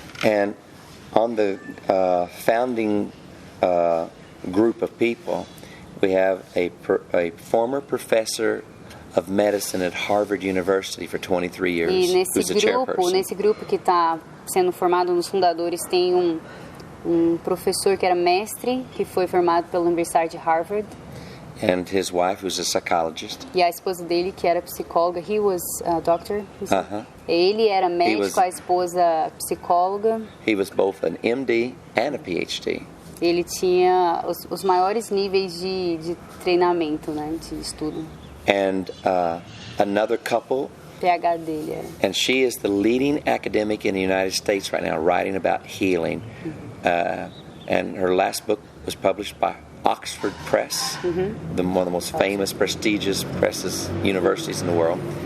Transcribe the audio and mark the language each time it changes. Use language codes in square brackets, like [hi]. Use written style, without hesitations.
[en] And on the founding group of people, we have a former professor of medicine at Harvard University for 23 years. [pt] E nesse grupo que está sendo formado nos fundadores tem um professor que era mestre, que foi formado pela Universidade de Harvard. [en] And his wife was a psychologist. [pt] E a esposa dele, que era psicóloga, [en] he was a doctor. [pt] Ele era médico, a esposa psicóloga. [en] He was both an MD and a PhD. [pt] Ele tinha os maiores níveis de treinamento, né, de estudo. [en] And another couple, [pt] PhD dele era. [en] And she is the leading academic in the United States right now, writing about healing. And her last book was published by Oxford Press, one of the most famous, prestigious universities in the world.